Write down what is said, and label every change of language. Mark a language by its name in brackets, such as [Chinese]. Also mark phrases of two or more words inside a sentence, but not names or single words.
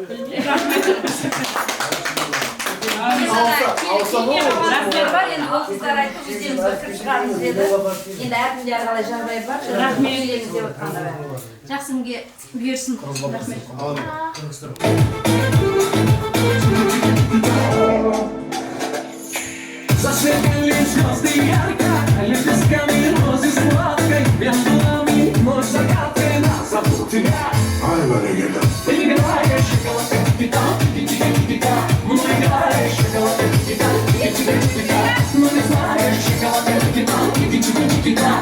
[Kazakh] Размер бар, енді ол қыздар айтты, өздеріңіз бір кіріп шығарыңыз деді. Енді әркімде әрқалай жағдай бар. Рахмет үйлеріңіз деп отқанда бар. Жақсы күнге бұйырсын. Рахмет. [Russian] Засветили звезды ярко, лепестками розы сладкой. Между нами ночь закатная, зовут тебя. Ты играешь, шоколад, кипяток, кипяток. Мы играешь, шоколад, кипяток, кипяток. Но не знаешь, шоколад, кипяток, кипяток.